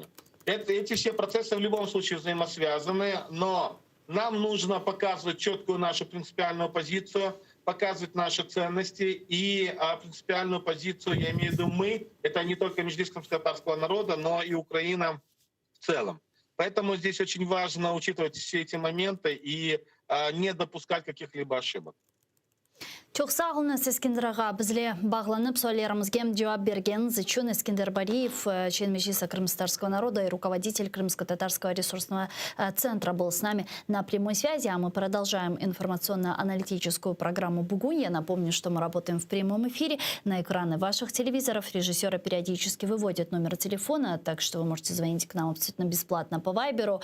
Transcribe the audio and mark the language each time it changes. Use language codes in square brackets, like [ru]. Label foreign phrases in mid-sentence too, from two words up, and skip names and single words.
[ru] Эти все процессы в любом случае взаимосвязаны, но нам нужно показывать четкую нашу принципиальную позицию, показывать наши ценности и принципиальную позицию, я имею в виду мы, это не только Меджлис крымско-татарского народа, но и Украина в целом. Поэтому здесь очень важно учитывать все эти моменты и не допускать каких-либо ошибок. [crh] Çok sağ olun Eskender ağa. Bizle bağlanıp sorularımızga cevap bergeniz için Eskender Бариев, [ru] член Меджлиса крымско-татарского народа и руководитель Крымско-татарского ресурсного центра, был с нами на прямой связи. А мы продолжаем информационно-аналитическую программу «Бугунь». Я напомню, что мы работаем в прямом эфире. На экраны ваших телевизоров режиссеры периодически выводят номер телефона, так что вы можете звонить к нам абсолютно бесплатно по Вайберу.